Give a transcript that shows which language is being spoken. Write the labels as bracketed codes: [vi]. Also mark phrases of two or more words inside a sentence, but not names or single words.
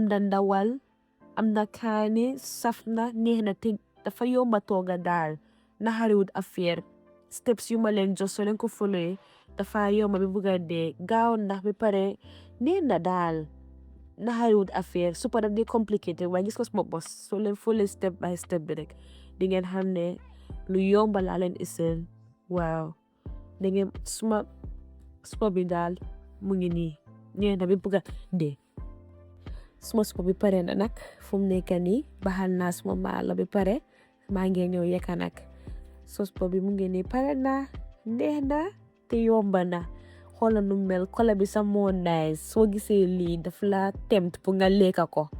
[wo] na ndawal am na kaani saf na neex na te dafa yomba tooga daal naxariwut affaire steps yu ma leen jox soo leen ko follow dafa yomba bi bëgg a dee gaaw na bi pare neex na daal naxariwut affaire supa daf di complicated waaye gis ko suma bos soo leen follow [en] step by step [wo] bi rek di ngeen xam ne lu yomba laa leen iseel waaw da ngeen suma bi daal mu ngi nii neex na bi bëgg a dee suma supa bi pare na nag fu mu nekk nii baxal naa suma maalo bi pare maa ngi ñëw yekka nag supa bi mu ngi nii pare na neex na te yomba na xoolal nu mel kola bi sax moo nice soo gisee lii daf la tempt pour nga lekka ko